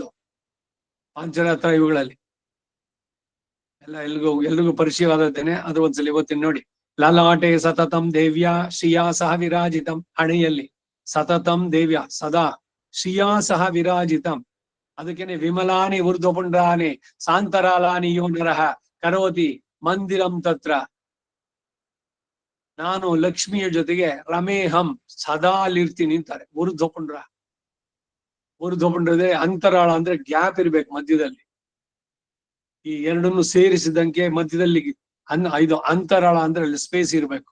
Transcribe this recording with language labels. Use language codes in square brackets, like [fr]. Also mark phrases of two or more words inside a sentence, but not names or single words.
[kn] ಪಾಂಚರಾತ್ರ ಇವುಗಳಲ್ಲಿ ಎಲ್ರಿಗೂ ಪರಿಚಯವಾದದ್ದೇನೆ. ಅದು ಒಂದ್ಸಲ ಇವತ್ತಿನ ನೋಡಿ. [sa] ಲಲಾಟೆ ಸತತಂ ದೇವ್ಯ ಶ್ರಿಯಾ ಸಹ ವಿರಾಜಿತಂ. ಹಣೆಯಲ್ಲಿ ಸತತಂ ದೇವ್ಯ ಸದಾ ಶ್ರಿಯಾ ಸಹ ವಿರಾಜಿತಂ. ಅದಕ್ಕೇನೆ ವಿಮಲಾನಿ ಊರ್ಧ್ವಪುಂಡಾನಿ ಸಾಂತರಾಲಾನಿ ಯೋ ನರಃ ಕರೋತಿ ಮಂದಿರಂ ತತ್ರ. [kn] ನಾನು ಲಕ್ಷ್ಮಿಯ ಜೊತೆಗೆ [sa] ರಮೇಹಂ ಸದಾ [kn] ಅಲ್ಲಿರ್ತೀನಿ ಅಂತಾರೆ. ಊರ್ಧ್ವಪುಂಡ್ರದೇ ಅಂತರಾಳ ಅಂದ್ರೆ ಗ್ಯಾಪ್ ಇರ್ಬೇಕು ಮಧ್ಯದಲ್ಲಿ. ಈ ಎರಡನ್ನು ಸೇರಿಸಿದಂಗೆ ಮಧ್ಯದಲ್ಲಿ ಇದು ಅಂತರಾಳ ಅಂದ್ರೆ ಅಲ್ಲಿ ಸ್ಪೇಸ್ ಇರ್ಬೇಕು.